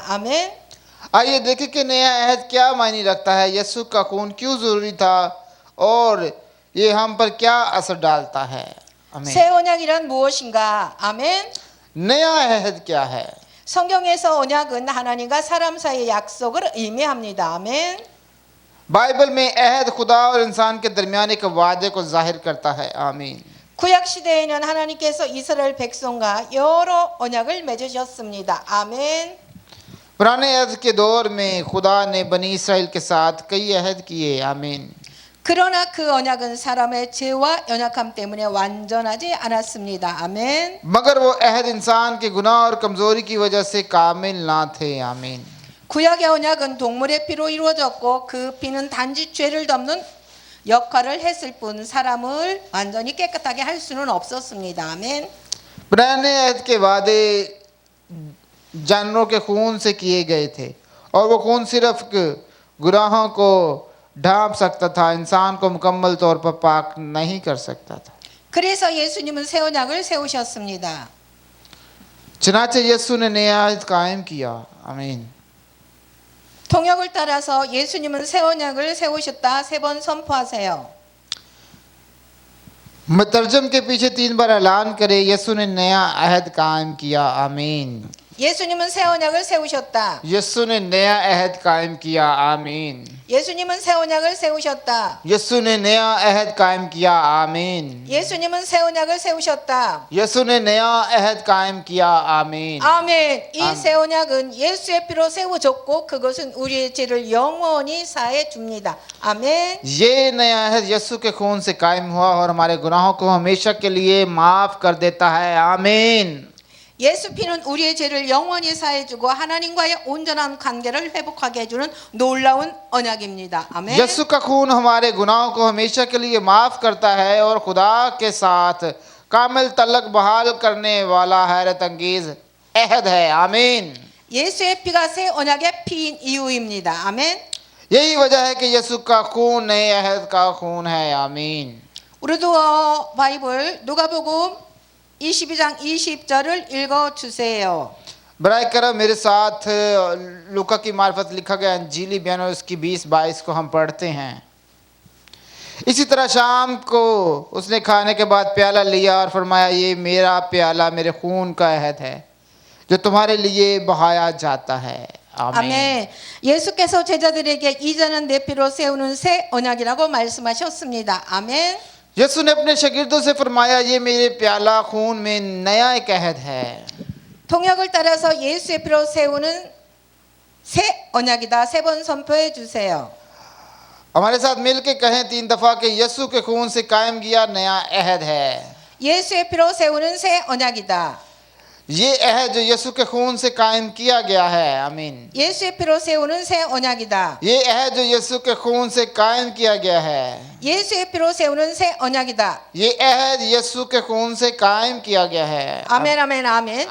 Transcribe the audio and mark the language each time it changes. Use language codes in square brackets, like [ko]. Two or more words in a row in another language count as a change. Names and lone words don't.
[ko] 아멘. [ur] آئیے دیکھیں کہ نیا عہد کیا معنی رکھتا ہے. یسوع کا خون کیوں ضروری تھا اور یہ ہم پر کیا اثر ڈالتا ہے. आमीन. [ko] 새 언약이란 무엇인가? 아멘. [ur] نیا عہد کیا ہے. [ko] 성경에서 언약은 하나님과 사람 사이의 약속을 의미합니다. 아멘. [ur] بائبل میں عہد خدا اور انسان کے درمیان ایک وعدے کو ظاہر کرتا ہے. आमीन. [ko] 구약 시대에는 하나님께서 이스라엘 백성과 여러 언약을 맺으셨습니다. 아멘. [ur] پرانے عہد کے دور میں خدا نے بنی اسرائیل کے ساتھ کئی عہد کیے. आमीन. [ko] 그러나 그 언약은 사람의 죄와 연약함 때문에 완전하지 않았습니다. 아멘. [ur] مگر وہ عہد انسان کے گناہ اور کمزوری کی وجہ سے کامل نہ تھے. आमीन. [ko] 구약의 언약은 동물의 피로 이루어졌고 그 피는 단지 죄를 덮는 역할을 했을 뿐 사람을 완전히 깨끗하게 할 수는 없었습니다. 아멘. [ur] پرانے عہد کے وعدے جانوروں کے خون سے کیے گئے تھے اور وہ خون صرف گناہوں کو ڈھانپ سکتا تھا. انسان کو مکمل طور پر پاک نہیں کر سکتا تھا. [ko] 그래서 예수님은 새 언약을 세우셨습니다. [ur] چنانچہ یسوع نے نیا عہد قائم کیا. आमीन. [ko] 통역을 따라서 예수님은 새 언약을 세우셨다 3번 선포하세요. [ur] مترجم کے پیچھے 3 بار اعلان کرے یسوع نے نیا عہد قائم کیا. आमीन. [ko] 예수님은 새 언약을 세우셨다. [ur] یسوع نے نیا عہد قائم کیا آمین. [ko] 예수님은 새 언약을 세우셨다. [ur] یسوع نے نیا عہد قائم کیا آمین. [ko] 예수님은 새 언약을 세우셨다. [ur] یسوع نے نیا عہد قائم کیا آمین. [ko] 아멘. 이 새 언약은 예수의 피로 세워졌고 그것은 우리의 죄를 영원히 사해 줍니다. 아멘. [ur] یہ نیا عہد یسوع کے خون سے قائم ہوا اور ہمارے گناہوں کو ہمیشہ کے لیے معاف کر دیتا ہے آمین. [ko] 예수 피는 우리의 죄를 영원히 사해 주고 하나님과의 온전한 관계를 회복하게 해 주는 놀라운 언약입니다. 아멘. [ur] یسوع کا خون ہمارے گناہوں کو ہمیشہ کے لیے معاف کرتا ہے اور خدا کے ساتھ کامل تعلق بحال کرنے والا حیرت انگیز عہد ہے آمین. [ko] 예수의 피가 새 언약의 피인 이유입니다. 아멘. [ur] یہی وجہ ہے کہ یسوع کا خون نئے عہد کا خون ہے آمین. [ko] 우리도 바이블 누가복음 22장 20절을 읽어 주세요. [ur] براہ کرم میرے ساتھ لوقا کی معرفت لکھا گیا انجیلی بیان اور اس کی 20-22 کو ہم پڑھتے ہیں. اسی طرح شام کو اس نے کھانے کے بعد پیالہ لیا اور فرمایا، یہ میرا پیالہ میرے خون کا عہد ہے جو تمہارے لیے بہایا جاتا ہے آمین. [ko] 아멘. 예수께서 제자들에게 이전은 내 피로 세우는 새 언약이라고 말씀하셨습니다. 아멘. [ur] یسوع نے اپنے شاگردوں سے فرمایا، یہ میرے پیالہ خون میں نیا ایک عہد ہے. [ko] 통역을 따라서 예수의 피로 세우는 새 언약이다. 세 번 선포해 주세요. [ur] ہمارے ساتھ مل کے کہیں 3 دفعہ کہ یسوع کے خون سے قائم کیا نیا عہد ہے. [ko] 예수의 피로 세우는 새 언약이다. [ur] یہ عہد جو یسوع کے خون سے قائم کیا گیا ہے آمین. [ko] 예수의 피로 세우는 새 언약이다. [ur] یہ عہد جو یسوع کے خون سے قائم کیا گیا ہے. [ko] 예수의 피로 세우는 새 언약이다. [ur] یہ عہد یسوع کے خون سے قائم کیا گیا ہے [ko] 아멘 아멘 아멘.